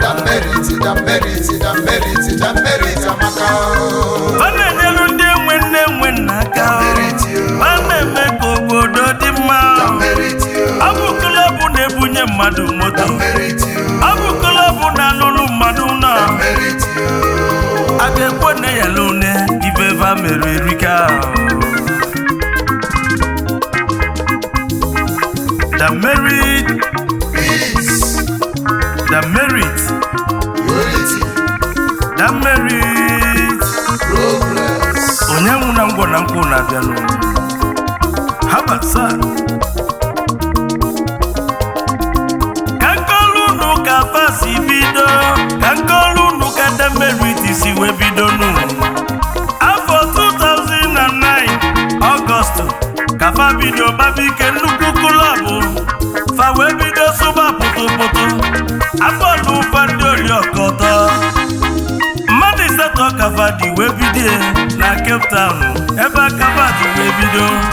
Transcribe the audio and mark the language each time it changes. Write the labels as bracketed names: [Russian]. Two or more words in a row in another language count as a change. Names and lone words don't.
[Igbo] The Merit, The Merit, The Merit, The Merit amaka o. Fa na-enyelu ndị enwe nne enwe nna aka o. The Merit o. Fa na-eme ka obodo dị mma o. The Merit o. Ọ bụ klọb na-ebunye mmadụ moto. The Merit Ọ bụ kolobu na-alụlụ mmadụ nọ. The merit. A ga-ekwe na ya lụne, ife ebe a mere erika. [English] The merit. Peace. The merit. Unity. The merit. Progress. [Igbo] Onye nwụ na ngwọ na nkwụ na-abịa n'ụwa. [English] Haba, sir. [Igbo] Ka m kọọlụ unu ka fa si bido, ka m kọọlụ unu ka Demerit si wee bido nụ. Afọ two thousand and nine, Ọgọst, ka fa bido gbaba ike nnukwu klọb. Fa wee bido sụba pụtụpụtụ. Akpọlụ fa ndị Oriọkọtọ. Mmadụ ịsatọ ka fa dị wee bido na Cape Town, ebe a ka fa dị wee bido.